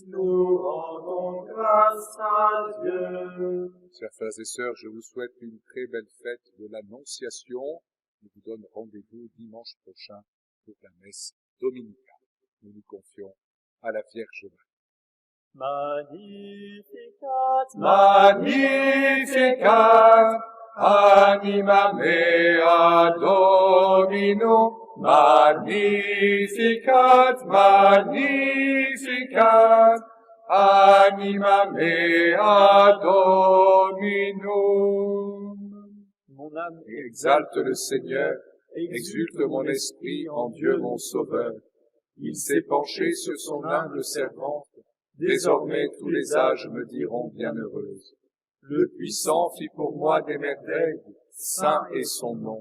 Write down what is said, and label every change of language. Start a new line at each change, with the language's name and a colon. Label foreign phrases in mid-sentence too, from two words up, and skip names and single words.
French: Nous rendons grâce à Dieu. Chers frères et sœurs, je vous souhaite une très belle fête de l'Annonciation. Je vous donne rendez-vous dimanche prochain pour la messe dominicale. Nous nous confions à la Vierge Marie.
Latin: Magnificat, Magnificat, anima mea Domino. Magnificat, Magnificat, anima mea Domino.
French: Mon âme exalte le Seigneur, exulte mon esprit en Dieu mon Sauveur. Il s'est penché sur son humble servante, désormais tous les âges me diront bienheureuse. Le Puissant fit pour moi des merveilles, saint est son nom.